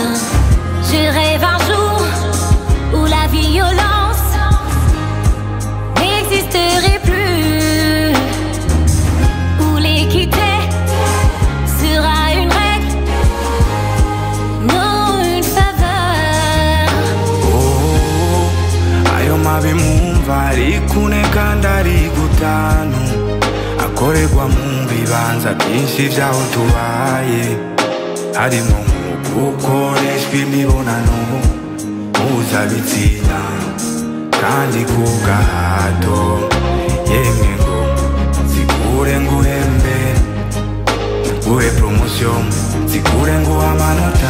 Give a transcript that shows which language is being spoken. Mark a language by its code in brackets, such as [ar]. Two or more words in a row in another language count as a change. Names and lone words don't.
[fr] Je rêve un jour où la violence n'existerait plus, où l'équité sera une règle, non une faveur. [rw] Oh, ayo mabi mumva ari kuneka ndari gutanu, akorerwa mu bibanza byinshi byaho tubaye, harimo gukoreshwa imibonano mpuzabitsina kandi ku gahato yemwe ngo zikure nguhembe nguhe promotion zikure nguha amanota